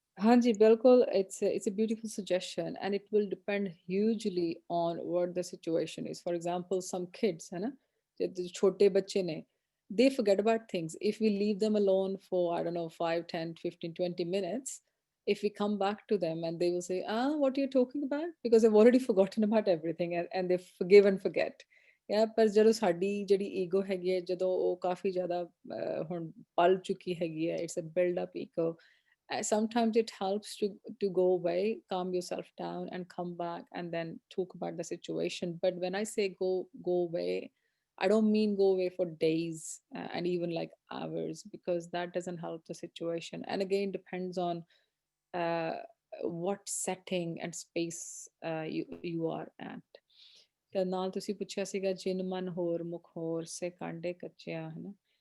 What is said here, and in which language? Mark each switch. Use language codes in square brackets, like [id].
[en] Hanji, bilkul, it's a beautiful suggestion, and it will depend hugely on what the situation is. For example, some kids, [pa] hai na, chote bache ne, [en] they forget about things. If we leave them alone for, I don't know, 5, 10, 15, 20 minutes, if we come back to them and they will say, what are you talking about? Because they've already forgotten about everything, and they forgive and forget. [pa] Yeah, ਪਰ ਜਦੋਂ ਸਾਡੀ ਜਿਹੜੀ ego ਹੈਗੀ ਹੈ, ਜਦੋਂ ਉਹ ਕਾਫੀ ਜ਼ਿਆਦਾ ਹੁਣ ਪਲ ਚੁੱਕੀ ਹੈਗੀ ਹੈ, [en] it's a build up ego. Sometimes it helps to go away, calm yourself down and come back and then talk about the situation. But when I say go away, I don't mean go away for days and even like hours, because that doesn't help the situation. And again, depends on what setting and space you are at. [pa] ਤੇ ਨਾਲ ਤੁਸੀਂ ਪੁੱਛਿਆ ਸੀਗਾ ਜਿਨ ਮਨ ਹੋਰ ਮੁਖ ਹੋਰ ਸੇ ਕਾਂਡੇ ਕੱਚਿਆ, ਹੈ ਨਾ?